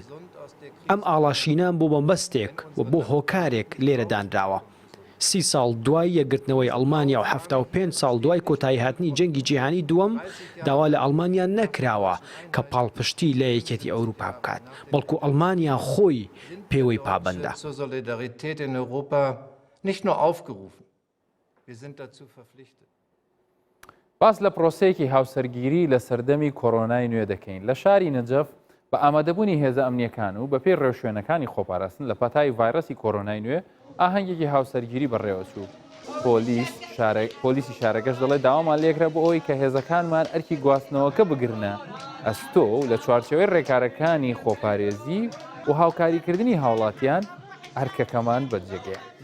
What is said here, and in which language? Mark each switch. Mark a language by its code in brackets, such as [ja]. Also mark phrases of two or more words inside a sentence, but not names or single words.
[ckb] ئەم ئاڵاشینە بۆ بەمبەستێک و بۆ هۆکارێک لێرە دانراوە. 30 ساڵ دوای یەکگرتنەوەی ئەڵمانیا و 75 ساڵ دوای کۆتایی هاتنی جەنگی جیهانی دووەم داوا لە ئەڵمانیا نەکراوە کە پاڵپشتی لە یەکێتی ئەوروپا بکات، بەڵکو ئەڵمانیا خۆی پێوەی پابەندە. [de] zur Solidarität in Europa nicht nur aufgerufen, wir sind dazu verpflichtet. [ckb] باس لە پرۆسەیەکی هاوسەرگیری لە سەردەمی کۆرۆنای نوێ دەکەین. لە شاری نەجەف بە ئامادەبوونی هێزە ئەمنیەکان و بە پێی ڕێوشوێنەکانی خۆپاراستن لە پەتای ڤایرەسی کۆرۆنای نوێ ئاهەنگێکی هاوسەرگیری بەڕێوەچوو. پۆلیسی شارەکەش دەڵێت داوامان لێکرا بۆ ئەوی کە هێزەکانمان ئەرکی گواستنەوەکە بگرنە ئەستۆ و لە چوارچێوەی ڕێکارەکانی خۆپارێزی و هاوکاریکردنی هاوڵاتیان ئەرکەکەمان بەجێگەیە.